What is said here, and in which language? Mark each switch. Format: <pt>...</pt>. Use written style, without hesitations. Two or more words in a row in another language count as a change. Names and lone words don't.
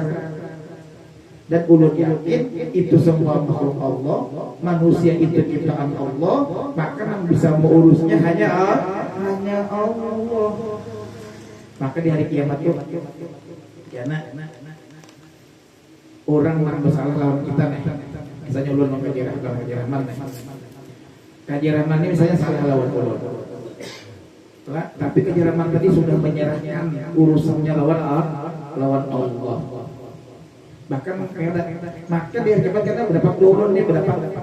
<bjn>Dan ulun yakin itu semua makhluk Allah, manusia itu ciptaan Allah, maka yang bisa mengurusnya hanya Allah. Maka di hari kiamat itu karena orang yang bersalah lawan kita nih, misalnya ulun mau kaji rahman nih, kaji rahman ini misalnya salah lawan ulun, tapi kaji rahman tadi sudah menyerahkan urusannya lawan Allah. Bahkan maka di hari kiamat kita berdapat ulun nih berdapat.</bjn>